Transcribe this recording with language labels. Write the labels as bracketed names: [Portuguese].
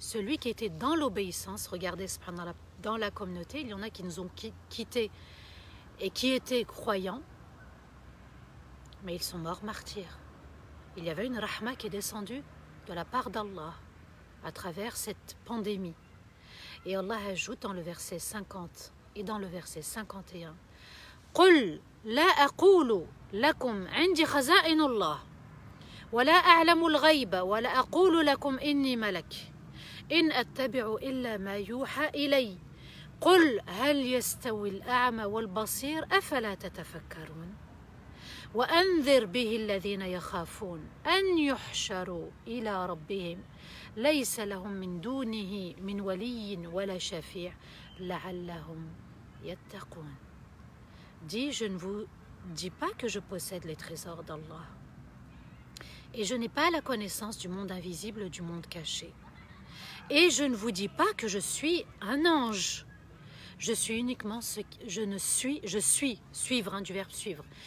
[French] Celui qui était dans l'obéissance, regardez, dans la communauté, il y en a qui nous ont quittés et qui étaient croyants, mais ils sont morts martyrs. Il y avait une rahma qui est descendue de la part d'Allah à travers cette pandémie. Et Allah ajoute dans le verset 50 et dans le verset 51, [Arabic] « قُلْ لَا أَقُولُ لَكُمْ عِنْدِي خَزَائِنُ اللَّهِ وَلَا أَعْلَمُ الْغَيْبَ وَلَا أَقُولُ لَكُمْ إِنِّي مَلَكٌ إِنْ أَتَّبِعُ إِلَّا مَا يُوحَى إِلَيَّ قُلْ هَلْ يَسْتَوِي الْأَعْمَى وَالْبَصِيرُ أَفَلَا تَتَفَكَّرُونَ وأنذر به الذين يخافون أن يحشروا إلى ربهم ليس لهم من دونه من ولي ولا شفيع لعلهم يتقون. [French] Dis, je ne vous dis pas que je possède les trésors d'Allah et je n'ai pas la connaissance du monde invisible, du monde caché. Et je ne vous dis pas que je suis un ange. Je suis uniquement ce qui, je suis, suivre, hein, du verbe suivre.